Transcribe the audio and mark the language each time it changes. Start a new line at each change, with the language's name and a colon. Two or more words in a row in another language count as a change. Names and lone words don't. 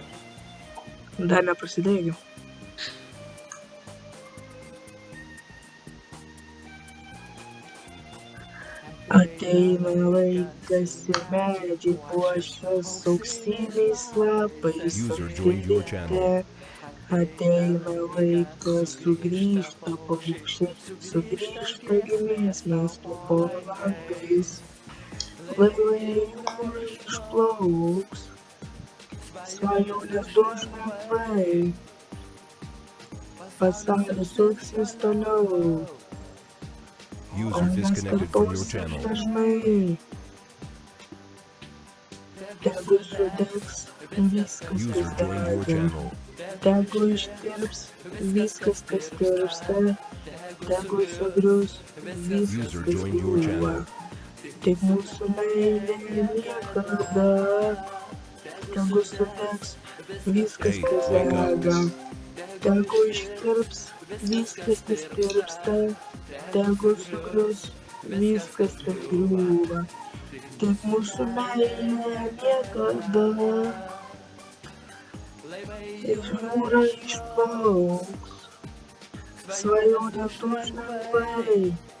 Lithuanian: Dar neprasidėjo. Ateina laikas ir medžiai puošias auksiniais lapais
English: User joined your channel.
Lithuanian: apsipiltę. Ateina laikas sugrįžta paukščiai, sugrįžta giesmės po langais. Laivai jūra išplauks, svajonės užneklai. Pasaulis suksis toliau.
English: User disconnected from your channel.
Lithuanian: Dažnai. Tegu sudegs viskas, User kas
English: joined your
Lithuanian: dega. channel. Tegu ištirps viskas, kas tirpsta. Tegu sugrius viskas, User kas
English: joined your
Lithuanian: griūva. channel. Tik mūsų meilė niekada. Tegu sudegs viskas, Hey, kas
English: wake up.
Lithuanian: dega. Tegu ištirps viskas, kas tirpsta. Tegu sugrius viskas, kas griūva. Tik mūsų meilė niekada. Ir jūra išplauks, svajonės užneklai.